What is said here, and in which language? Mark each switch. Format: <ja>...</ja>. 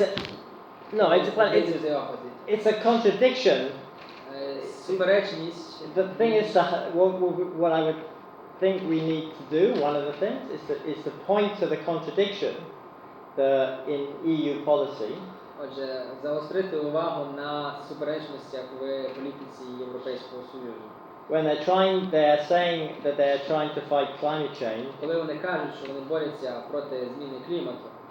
<en>They do the opposite. it's a contradiction.</en> <uk>Суперечність.</uk> <en>The thing is, what I would think we need to do, one of the things, is to point to the contradiction in EU policy.</en> <uk>Отже, заострити увагу на суперечностях в політиці Європейського Союзу.</uk> <en>When they're saying that they're trying to fight climate change,</en> <uk>Коли вони кажуть, що вони борються проти зміни клімату,</uk>